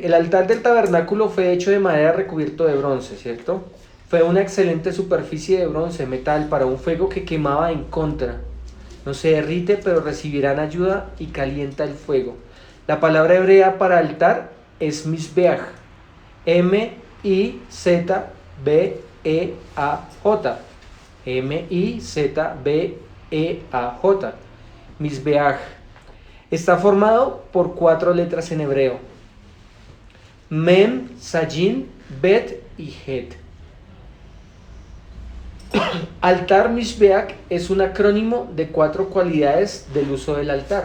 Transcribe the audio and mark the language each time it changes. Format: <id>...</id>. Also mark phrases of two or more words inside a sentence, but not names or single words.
<es>El altar del tabernáculo fue hecho de madera recubierto de bronce, ¿cierto? Fue una excelente superficie de bronce, metal, para un fuego que quemaba en contra. No se derrite, pero recibirán ayuda y calienta el fuego. La palabra hebrea para altar es Mizbeach, M-I-Z-B-E-A-C-H. M-I-Z-B-E-A-J. M-I-Z-B-E-A-J. Misbeach. Está formado por 4 letras en hebreo: Mem, Sayin, Bet y Het. Altar Mishbeach es un acrónimo de 4 cualidades del uso del altar.</es>